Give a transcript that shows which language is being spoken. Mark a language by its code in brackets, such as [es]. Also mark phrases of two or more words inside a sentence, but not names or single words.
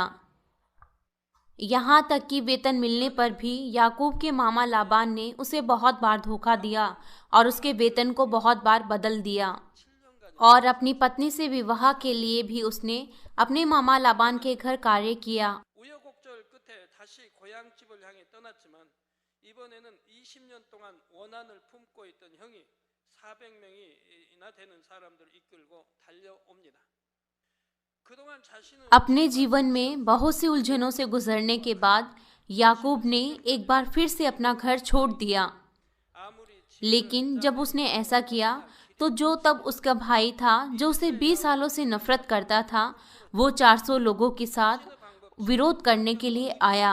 [hi] यहाँ तक कि वेतन मिलने पर भी याकूब के मामा लाबान ने उसे बहुत बार धोखा दिया और उसके वेतन को बहुत बार बदल दिया। और अपनी पत्नी से विवाह के लिए भी उसने अपने मामा लाबान के घर कार्य किया। [ko] 이번에는 20년 동안 원한을 품고 있던 형이 400명이나 되는 사람들을 이끌고 달려옵니다. [hi] अपने जीवन में बहुत सी उलझनों से गुजरने के बाद याकूब ने एक बार फिर से अपना घर छोड़ दिया। लेकिन जब उसने ऐसा किया तो जो तब उसका भाई था, जो उसे 20 सालों से नफरत करता था, वो 400 लोगों के साथ विरोध करने के लिए आया।